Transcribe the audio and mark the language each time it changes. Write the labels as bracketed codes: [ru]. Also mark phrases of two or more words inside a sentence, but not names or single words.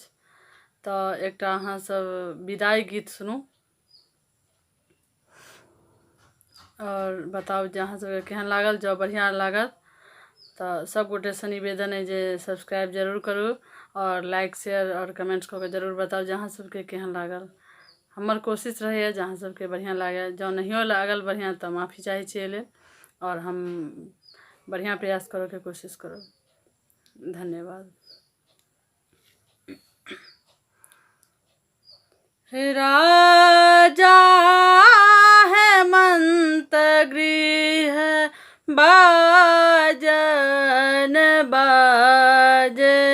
[mai] तो एक अहाँ सब विदाई गीत सुनू और बताओ जे अहाँ सबके केहन लागल। जो बढ़िया लागत तो सब गोटे से निवेदन है जे सब्सक्राइब जरूर करू और [en] like share [mai] और कमेंट्स करके जरूर बताओ जे अहाँ सबके केहन लागल। हमार कोशिश रहे जे अहाँ सबके बढ़िया लागे। जो नहीं लागल बढ़िया तो माफ़ी चाहे छिए और हम बढ़िया प्रयास करो के कोशिश करो। धन्यवाद। राजा हेमंत गृह बाजन बाजे।